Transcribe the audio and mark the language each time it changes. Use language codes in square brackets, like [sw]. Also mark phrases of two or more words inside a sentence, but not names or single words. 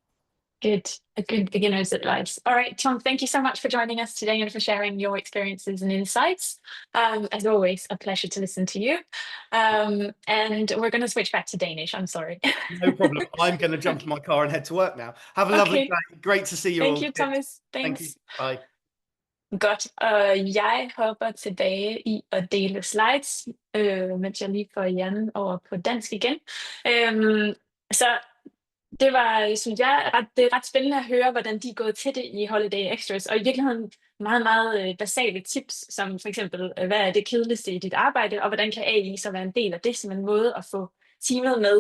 [en] A good beginner's advice. All right, Tom, thank you so much for joining us today and for sharing your experiences and insights. As always, a pleasure to listen to you. And we're going to switch back to Danish. I'm sorry. No problem. I'm going to jump in my car and head to work now. Have a lovely day. Great to see you all. Thank you, Thomas. Thanks. Thank you. Bye. [da] Godt, jeg hopper tilbage i at dele slides, mens jeg lige får Jan over på dansk igen. Så det var, synes jeg, det er ret spændende at høre, hvordan de er gået til det i Holiday Extras, og i virkeligheden meget basale tips, som for eksempel, hvad er det kedeligste i dit arbejde, og hvordan kan AI så være en del af det, som en måde at få teamet med.